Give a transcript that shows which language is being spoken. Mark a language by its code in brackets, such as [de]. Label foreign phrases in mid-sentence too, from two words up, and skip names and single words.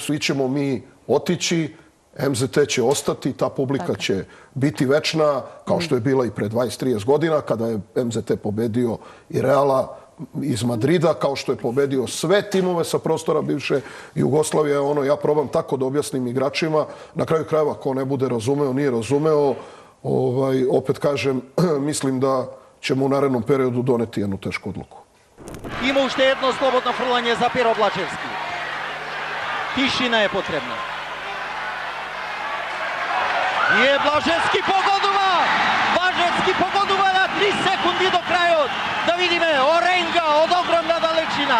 [sr] Svi ćemo mi otići, MZT će ostati, ta publika će biti večna, kao što je bila i pre 20-30 godina, kada je MZT pobedio i Reala iz Madrida, kao što je pobedio sve timove sa prostora bivše Jugoslavije. Ja probam tako da objasnim igračima. Na kraju krajeva, ko ne bude razumeo, nije razumeo. Opet kažem, mislim da ćemo u narednom periodu doneti jednu tešku odluku. [mk] Има уште едно слободно фрлање за Перо Блачевски. Тишина е потребна. И Блажевски погодува! Блажевски погодува на 3 секунди до крајот. Да видиме, Оренга од огромна далечина.